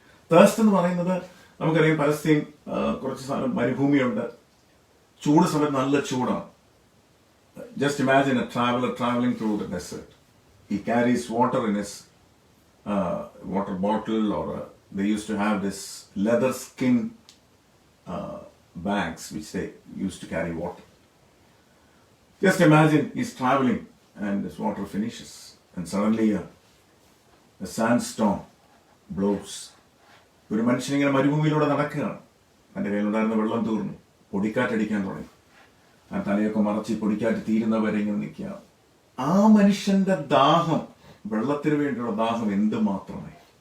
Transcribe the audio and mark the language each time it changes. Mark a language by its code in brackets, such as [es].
[ml] Thirst എന്ന് പറയുന്നത് നമുക്കറിയാം, പലസ്തീൻ കുറച്ച് സ്ഥലം മരുഭൂമിയുണ്ട്, ചൂട് സമയത്ത് നല്ല ചൂടാണ്. [en] Just imagine a traveler traveling through the desert. He carries water in his water bottle, or they used to have this leather skin bags which they used to carry water. Just imagine he's traveling and this water finishes and suddenly a sandstorm blows. [ml] ഒരു മനുഷ്യനിങ്ങനെ മരുഭൂമിയിലൂടെ നടക്കുകയാണ്, എൻ്റെ കയ്യിലുണ്ടായിരുന്ന വെള്ളം തീർന്നു, പൊടിക്കാറ്റടിക്കാൻ തുടങ്ങി. ആ തലയൊക്കെ മറച്ച് പൊടിക്കാറ്റ് തീരുന്നവരെ ഇങ്ങനെ നിൽക്കുകയാണ്. ആ മനുഷ്യന്റെ ദാഹം, വെള്ളത്തിന് വേണ്ടിയുള്ള ദാഹം എന്തുമാത്രമായി.